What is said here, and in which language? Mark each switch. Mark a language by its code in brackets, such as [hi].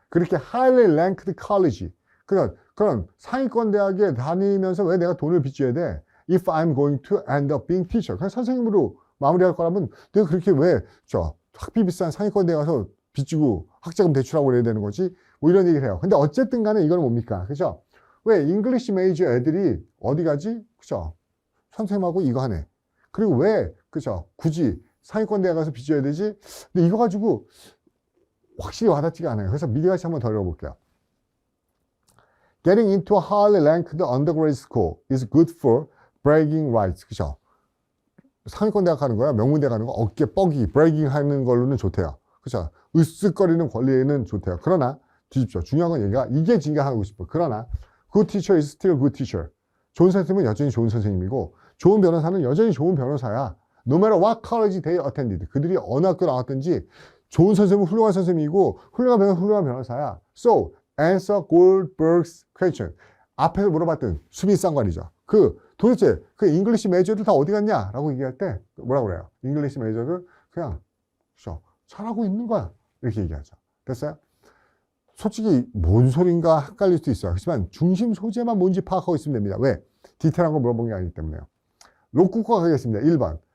[ko] 그렇게 [en] highly ranked college. [ko] 그런 상위권 대학에 다니면서 왜 내가 돈을 빚져야 돼? [en] If I'm going to end up being teacher. [ko] 그냥 선생님으로 마무리할 거라면 내가 그렇게 왜 학비 비싼 상위권 대학 가서 빚지고 학자금 대출하고 그래야 되는 거지? 뭐 이런 얘기를 해요. 근데 어쨌든 간에 이거는 뭡니까? 그죠? 왜 잉글리시 메이저 애들이 어디 가지? 그죠? 선생님하고 이거 하네. 그리고 왜, 그죠? 굳이 상위권 대학 가서 빚져야 되지? 근데 이거 가지고 확실히 와닿지가 않아요. 그래서 미리같이 한번 더 읽어볼게요. [en] Getting into a highly ranked undergraduate school is good for bragging rights. [ko] 그죠? 상위권 대학 가는 거야? 명문대 가는 거? 어깨 뻐기, bragging 하는 걸로는 좋대요. 그죠? 으쓱거리는 권리에는 좋대요. 그러나, 뒤집죠. 중요한 건 얘가 이게 진행하고 싶어. 그러나, [en] good teacher is still good teacher. [ko] 좋은 선생님은 여전히 좋은 선생님이고, 좋은 변호사는 여전히 좋은 변호사야. [en] No matter what college they attended. [ko] 그들이 어느 학교 나왔든지, 좋은 선생님은 훌륭한 선생님이고, 훌륭한 변호사는 훌륭한 변호사야. [en] So, answer Goldberg's question. [ko] 앞에서 물어봤던 수빈 쌍관이죠. 도대체 그 잉글리시 메이저들 다 어디 갔냐? 라고 얘기할 때 뭐라고 그래요? 잉글리시 메이저들 그냥 잘하고 있는 거야. 이렇게 얘기하죠. 됐어요? 솔직히 뭔 소린가 헷갈릴 수도 있어요. 하지만 중심 소재만 뭔지 파악하고 있으면 됩니다. 왜? 디테일한 거 물어본 게 아니기 때문에요. 로쿠꺼가 가겠습니다. 1번.